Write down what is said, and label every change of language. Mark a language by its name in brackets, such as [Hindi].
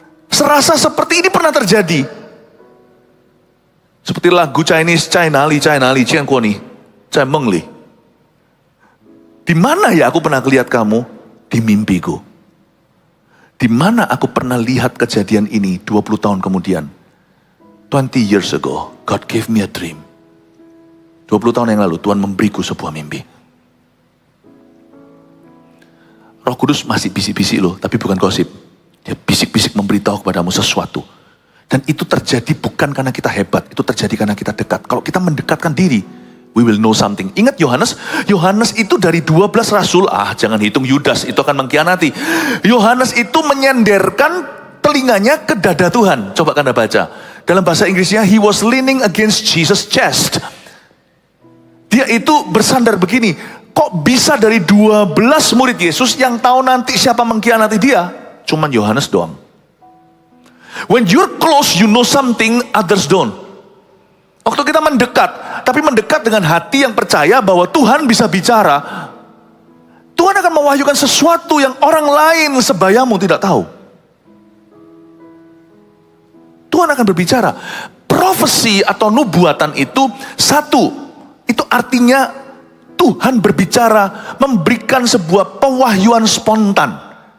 [Indonesian] Serasa seperti ini pernah terjadi. Seperti lagu Chinese, China Li, Cian Kuo Ni, Cai Meng Li. Di mana ya aku pernah lihat kamu? Di mimpiku. Di mana aku pernah lihat kejadian ini 20 tahun kemudian? [English] 20 years ago, God gave me a dream. [Indonesian] 20 tahun yang lalu, Tuhan memberiku sebuah mimpi. Roh Kudus masih bisik-bisik loh, tapi bukan gosip. Dia bisik-bisik memberitahu kepadamu sesuatu. Dan itu terjadi bukan karena kita hebat, itu terjadi karena kita dekat. Kalau kita mendekatkan diri, [English] we will know something. [Indonesian] Ingat Yohanes? Yohanes itu dari 12 rasul, jangan hitung Yudas, itu akan mengkhianati. Yohanes itu menyenderkan telinganya ke dada Tuhan. Coba Anda baca. Dalam bahasa Inggrisnya, [English] he was leaning against Jesus' chest. [Indonesian] Dia itu bersandar begini, kok bisa dari 12 murid Yesus yang tahu nanti siapa mengkhianati dia? Cuman Yohanes doang. [English] When you're close, you know something others don't. [Indonesian] Waktu kita mendekat, tapi mendekat dengan hati yang percaya bahwa Tuhan bisa bicara, Tuhan akan mewahyukan sesuatu yang orang lain sebayamu tidak tahu. Tuhan akan berbicara. Profesi atau nubuatan itu satu, itu artinya Tuhan berbicara, memberikan sebuah pewahyuan spontan.